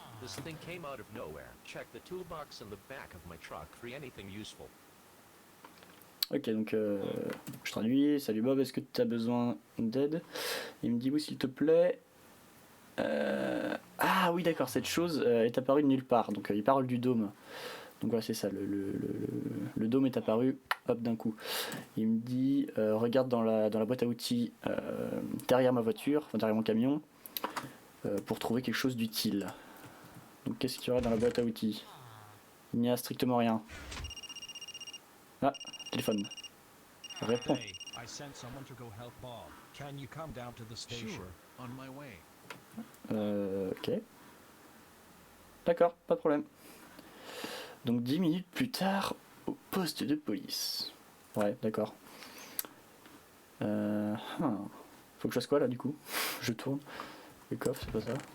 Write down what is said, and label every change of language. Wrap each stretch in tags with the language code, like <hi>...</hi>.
<en>This thing came out of nowhere. Check the toolbox in the back of my truck for anything useful.</en> <fr>Ok, donc je traduis. Salut Bob, est-ce que tu as besoin d'aide? Il me dit oui, s'il te plaît. Ah oui, d'accord, cette chose est apparue de nulle part. Donc il parle du dôme. Donc voilà, c'est ça, le dôme est apparu, hop, d'un coup. Il me dit regarde dans la boîte à outils derrière ma voiture, enfin, derrière mon camion, pour trouver quelque chose d'utile. Donc qu'est-ce qu'il y aura dans la boîte à outils? Il n'y a strictement rien. Ah, téléphone. Réponds.</fr> <en>Hey, I sent someone to go help Bob. Can you come down to the station? Sure, on my way.</en> <fr>Ok. D'accord, pas de problème. Donc 10 minutes plus tard, au poste de police. Ouais, d'accord. Faut que je fasse quoi là du coup? Je tourne. Le coffre, c'est pas ça.</fr>